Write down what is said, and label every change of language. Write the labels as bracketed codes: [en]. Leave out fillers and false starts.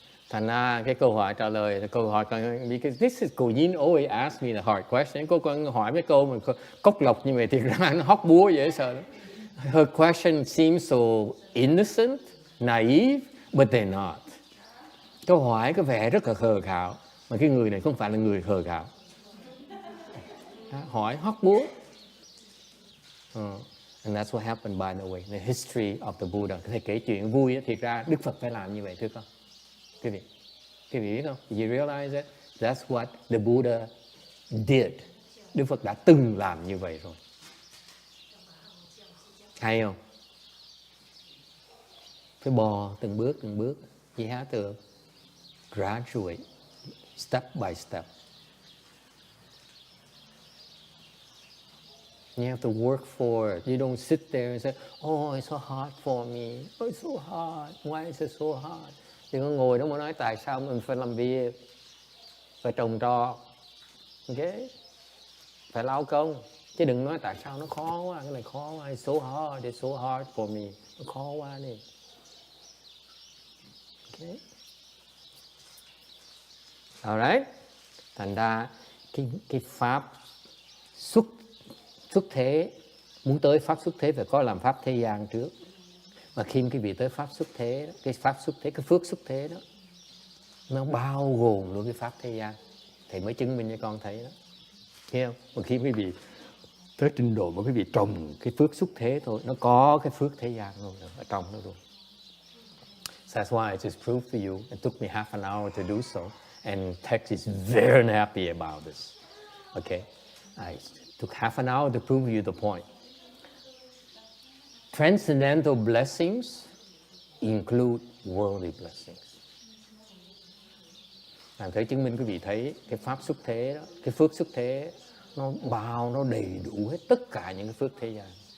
[vi] Thành ra cái câu hỏi trả lời, [en] because this is cô Yin always ask me the hard question. [vi] Cô còn hỏi mấy câu mà cốc lọc như vậy thì ra nó hóc búa dễ sợ lắm. [en] Her question seems so innocent, naive, but they're not. [vi] Câu hỏi có vẻ rất là khờ khạo, mà cái người này không phải là người khờ khạo. Hỏi hóc búa. [en] And that's what happened, by the way, the history of the Buddha. [vi] Thầy kể chuyện vui, thiệt ra Đức Phật phải làm như vậy thưa con. Quý vị biết không? [en] You realize that? That's what the Buddha did. [vi] Đức Phật đã từng làm như vậy rồi. Hay không? phải bò từng bước. [en] You have to graduate, step by step. You have to work for it. You don't sit there and say, oh, it's so hard for me. Oh, it's so hard. Why is it so hard? [vi] Đừng có ngồi đó mà nói tại sao mình phải làm việc, phải trồng trọt, okay? Phải lao công. Chứ đừng nói tại sao nó khó quá, cái này khó quá, [en] it's so hard for me. [vi] Nó khó quá đi. [en] Okay. [vi] Alright. Thành ra cái pháp xuất thế, muốn tới pháp xuất thế phải có làm pháp thế gian trước. Mà khi quý vị tới pháp xuất thế, cái pháp xuất thế, cái phước xuất thế đó, nó bao gồm luôn cái pháp thế gian. Thầy mới chứng minh cho con thấy đó. Thấy không? Mà khi quý vị tới trình độ mà quý vị trồng cái phước xuất thế thôi, nó có cái phước thế gian luôn ở trong nó luôn. [en] So that's why I just proved to you. It took me half an hour to do so. And Tex is very happy about this. Okay? I took half an hour to prove you the point. Transcendental blessings include worldly blessings. [vi] Làm thế chứng minh quý vị thấy cái pháp xuất thế đó, cái phước xuất thế nó đầy đủ hết tất cả những cái phước thế gian.